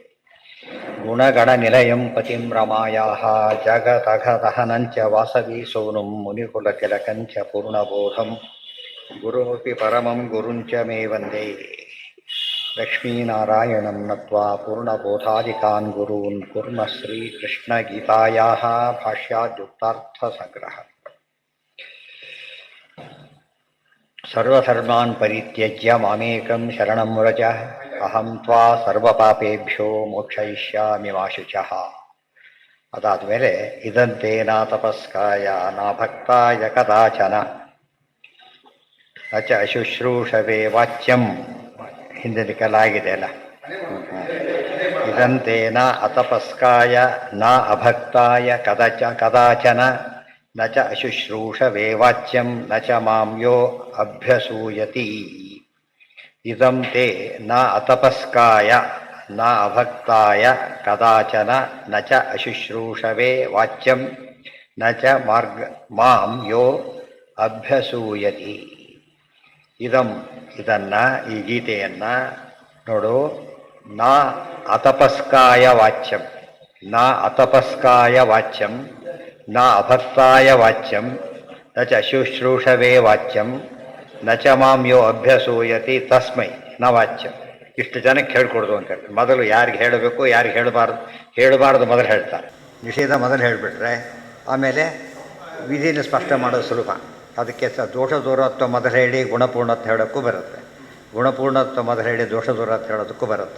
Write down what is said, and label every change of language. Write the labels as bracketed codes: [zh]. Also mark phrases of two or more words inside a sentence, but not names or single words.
[sa] ಗುಣಗಣನಿಲಯಂ ಪತಿಂ ರಮಾಯಾಃ ಜಗದಘದಹನಂಚ ವಾಸವಿ ಸೋನುಂ ಮುನಿಕುಲತಿಲಕಂಚ ಪೂರ್ಣಬೋಧಂ ಗುರುಮಪಿ ಪರಮಂ ಗುರುಂಚ ಮೇ ವಂದೇ. ಲಕ್ಷ್ಮೀನಾರಾಯಣಂ ನತ್ವಾ ಪೂರ್ಣಬೋಧಾದಿಕಾನ್ ಗುರೂನ್ ಕುರ್ಮ ಶ್ರೀಕೃಷ್ಣಗೀತಾಯಾಃ ಭಾಷ್ಯಾದ್ಯುಕ್ತಾರ್ಥಸಂಗ್ರಹ. ಸರ್ವಧರ್ಮಾನ್ ಪರಿತ್ಯಜ್ಯ ಮಾಮೇಕಂ ಶರಣಂ ವ್ರಜ ಅಹಂ ತ್ವಾ ಸರ್ವಪಾಪೇಭ್ಯೋ ಮೋಕ್ಷಯಿಷ್ಯಾಮಿ ಮಾ ಶುಚಃ. ಅದಾದಮೇಲೆ ಇದಂತೆ ನಾ ತಪಸ್ಕಾಯ ನಾ ಭಕ್ತಾಯ ಕದಾಚನ ನ ಚ ಶುಶ್ರೂಷವೇ ವಾಚ್ಯಂ. [kn] ಹಿಂದಿನ ಕೆಲಾಗಿದೆ ಅಲ್ಲ. [sa] ಇದಂತೆ ನ ಅತಪಸ್ಕಾಯ ನ ಅಭಕ್ತಾಯ ಕದಾಚನ ನ ಚ ಅಶುಶ್ರೂಷವೇ ವಾಚ್ಯಂ ನ ಚ ಮಾಂ ಯೋ ಅಭ್ಯಸೂಯತಿ. ಇದಂ ತೇ ನ ಅತಪಸ್ಕಾಯ ನ ಅಭಕ್ತಾಯ ಕದಾಚನ ನ ಚ ಅಶುಶ್ರೂಷವೇ ವಾಚ್ಯಂ ನ ಚ ಮಾಂ ಯೋ ಅಭ್ಯಸೂಯತಿ. [kn] ಇದನ್ನ ಈ ಗೀತೆಯನ್ನು ನೋಡು. [sa] ನ ಅತಪಸ್ಕಾಯ ವಾಚ್ಯಂ ನ ಅತಪಸ್ಕಾಯ ವಾಚ್ಯಂ ನ ಅಭಕ್ತಾಯ ವಾಚ್ಯಂ ನ ಚ ಶುಶ್ರೂಷವೇ ವಾಚ್ಯಂ ನ ಚ ಮಾಂ ಯೋ ಅಭ್ಯಸೂಯತಿ ತಸ್ಮೈ ನ ವಾಚ್ಯಂ. [kn] ಇಷ್ಟು ಜನಕ್ಕೆ ಹೇಳ್ಕೊಡ್ದು ಅಂತ ಹೇಳ್ತಾರೆ. ಮೊದಲು ಯಾರಿಗೆ ಹೇಳಬೇಕು ಯಾರಿಗೆ ಹೇಳಬಾರ್ದು ಮೊದಲು ಹೇಳ್ತಾರೆ. ನಿಷೇಧ ಮೊದಲು ಹೇಳಿಬಿಟ್ರೆ ಆಮೇಲೆ ವಿಧಿನ ಸ್ಪಷ್ಟ ಮಾಡೋದು ಸುಲಭ. ಅದಕ್ಕೆ ದೋಷ ದೂರತ್ವ ಮೊದಲು ಹೇಳಿ ಗುಣಪೂರ್ಣತ್ವ ಹೇಳೋಕ್ಕೂ ಬರುತ್ತೆ, ಗುಣಪೂರ್ಣತ್ವ ಮೊದಲು ಹೇಳಿ ದೋಷ ದೂರತ್ವ ಹೇಳೋದಕ್ಕೂ ಬರುತ್ತೆ.